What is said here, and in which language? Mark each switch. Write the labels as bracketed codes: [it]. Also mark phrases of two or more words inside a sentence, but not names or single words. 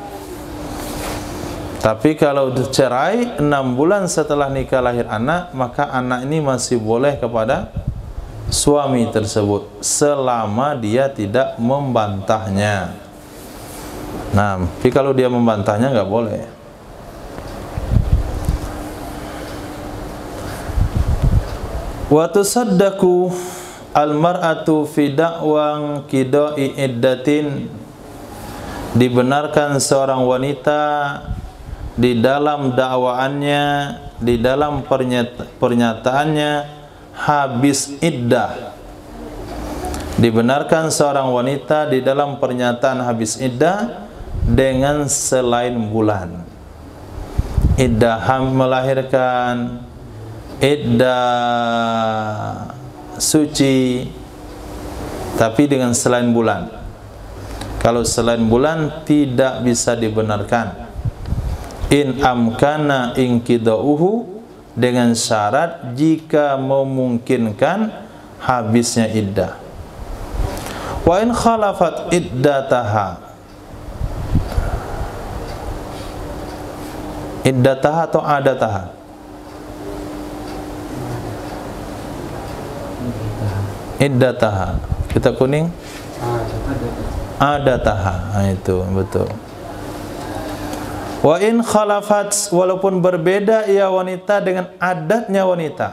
[id] Tapi kalau cerai 6 bulan setelah nikah lahir anak, maka anak ini masih boleh kepada suami tersebut selama dia tidak membantahnya. Nah, tapi kalau dia membantahnya nggak boleh. [ar] وتصدق المرأة في دعوى انقضاء عدة. [id] Dibenarkan seorang wanita di dalam dakwaannya, di dalam pernyataannya habis iddah. Dibenarkan seorang wanita di dalam pernyataan habis iddah dengan selain bulan. Iddah melahirkan, iddah suci, tapi dengan selain bulan. Kalau selain bulan tidak bisa dibenarkan. [ar] إن أمكن انقضاؤه, [id] dengan syarat jika memungkinkan habisnya iddah. [ar] وإن خالفت عدتها. [id] Iddataha atau adataha? Iddataha. Kita kuning? Adataha. Nah, itu betul. [ar] وإن خالفت, [id] walaupun berbeda ia wanita dengan adatnya wanita.